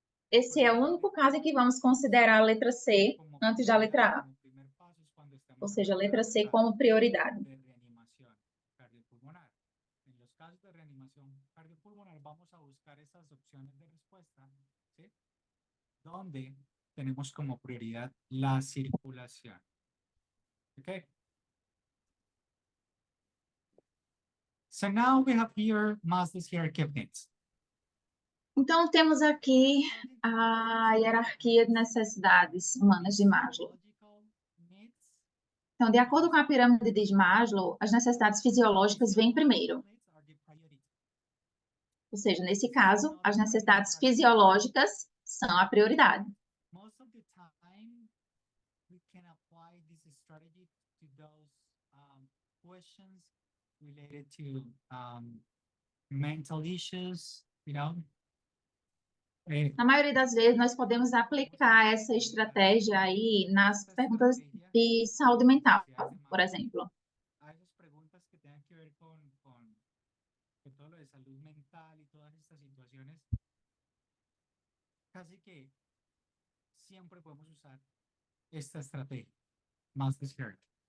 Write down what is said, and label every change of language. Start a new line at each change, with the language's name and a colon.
Portuguese: Esse é o único caso em que vamos considerar a letra C antes da letra A, ou seja, a letra C como prioridade.
Spanish: de reanimación cardiopulmonar. En los casos de reanimación cardiopulmonar vamos a buscar esas opciones de respuesta, ¿sí? Donde tenemos como prioridad la circulación.
English: Okay? So now we have here Maslow's hierarchy of needs.
Portuguese: Então, temos aqui a hierarquia de necessidades humanas de Maslow.
English: Physiological needs,
Portuguese: Então, de acordo com a pirâmide de Maslow, as necessidades fisiológicas vêm primeiro.
English: needs are the priority.
Portuguese: Ou seja, nesse caso, as necessidades fisiológicas são a prioridade.
English: Most of the time, we can apply this strategy to those questions related to mental issues, you know.
Portuguese: Na maioria das vezes, nós podemos aplicar essa estratégia aí nas perguntas de saúde mental, por exemplo.
Spanish: Hay dos preguntas que tengan que ver con todo lo de salud mental y todas estas situaciones. Casi que siempre podemos usar esta estrategia, más despierta.